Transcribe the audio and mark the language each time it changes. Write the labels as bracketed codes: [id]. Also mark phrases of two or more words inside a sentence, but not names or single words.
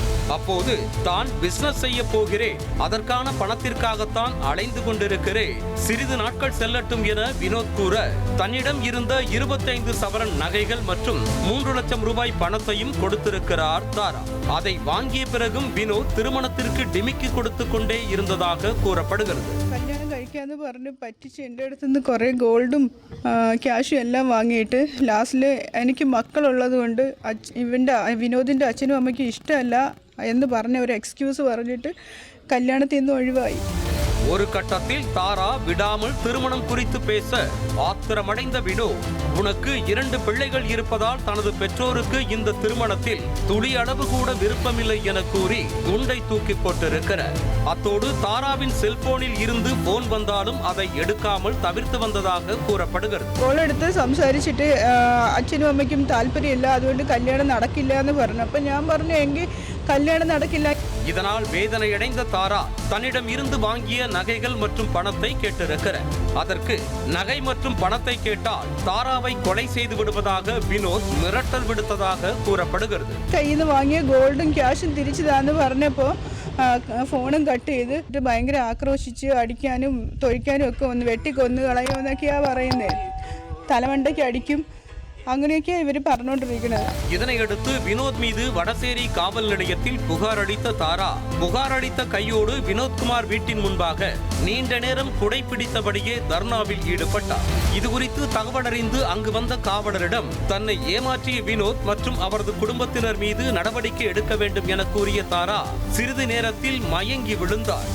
[ta] அப்போது தான் பிசினஸ் செய்ய போகிறேன், அதற்கான பணத்திற்காகத்தான் அலைந்து கொண்டிருக்கிறேன், சிறிது நாட்கள் செல்லட்டும் என வினோத் கூற தன்னிடம் இருந்த 25 சவரன் நகைகள் மற்றும் 3 லட்சம் ரூபாய் பணத்தையும் கொடுத்திருக்கிறார் தாரா. அதை வாங்கிய பிறகும் வினோத் திருமணத்திற்கு டிமிக்கி கொடுத்து கொண்டே இருந்ததாக கூறப்படுகிறது. [ml] കല്യാണം കഴിക്കാന്ന് പറഞ്ഞ് പറ്റിച്ച് എൻ്റെ അടുത്ത് നിന്ന് കുറേ ഗോൾഡും ക്യാഷും എല്ലാം വാങ്ങിയിട്ട് ലാസ്റ്റിൽ എനിക്ക് മക്കളുള്ളത് കൊണ്ട് വിനോദിൻ്റെ അച്ഛനും അമ്മയ്ക്കും ഇഷ്ടമല്ല എന്ന് പറഞ്ഞ ഒരു എക്സ്ക്യൂസ് പറഞ്ഞിട്ട് കല്യാണത്തിൽ നിന്ന് ഒഴിവായി. [ta] ஒரு கட்டத்தில் தாரா விடாமல் திருமணம் குறித்து பேச ஆத்திரமடைந்த வினோத், உனக்கு 2 பிள்ளைகள் இருப்பதால் தனது பெற்றோருக்கு இந்த திருமணத்தில் துளி அளவு கூட விருப்பமில்லை என கூறி குண்டை தூக்கி போட்டிருக்கிறார். அத்தோடு தாராவின் செல்போனில் இருந்து போன் வந்தாலும் அதை எடுக்காமல் தவிர்த்து வந்ததாக கூறப்படுகிறது. [ml] കോളെടുത്ത് സംസാരിച്ചിട്ട് അച്ഛനും അമ്മയ്ക്കും താല്പര്യമില്ല, അതുകൊണ്ട് കല്യാണം നടക്കില്ല എന്ന് പറഞ്ഞു. അപ്പം ഞാൻ പറഞ്ഞു എങ്കിൽ [ta] கல்யாணம் நடக்கல. இதனால் வேதனையடைந்த தாரா தன்னிடம் இருந்து வாங்கிய நகைகள் மற்றும் பணத்தை கேட்டிருக்கிறார். அதற்கு நகை மற்றும் பணத்தை கேட்டால் தாராவை கொலை செய்து விடுவதாக வினோத் மிரட்டல் விடுத்ததாக கூறப்படுகிறது. [ml] കയ്യിൽ നിന്ന് വാങ്ങിയ ഗോൾഡും ക്യാഷും തിരിച്ചതാന്ന് പറഞ്ഞപ്പോൾ ഫോണും കട്ട് ചെയ്ത് ഭയങ്കര ആക്രോശിച്ച് അടിക്കാനും തൊഴിക്കാനും ഒക്കെ ഒന്ന് വെട്ടിക്കൊന്ന് കളയുമെന്നൊക്കെയാ പറയുന്നത്. തലമണ്ടയ്ക്ക് അടിക്കും, അങ്ങനെയൊക്കെ இவர் പറഞ്ഞുകൊണ്ടിരിക്കുന്നത്. இதனையடுத்து வினோத் மீது வடசேரி காவல் நிலையத்தில் புகார் அளித்த தாரா புகார் அளித்த கையோடு வினோத்குமார் வீட்டின் முன்பாக நீண்ட நேரம் குடைப்பிடித்தபடியே தர்ணாவில் ஈடுபட்டார். இதுகுறித்து தகவல் அறிந்து அங்கு வந்த காவலரிடம் தன்னை ஏமாற்றிய வினோத் மற்றும் அவரது குடும்பத்தினர் மீது நடவடிக்கை எடுக்க வேண்டும் என கூறிய தாரா சிறிது நேரத்தில் மயங்கி விழுந்தார்.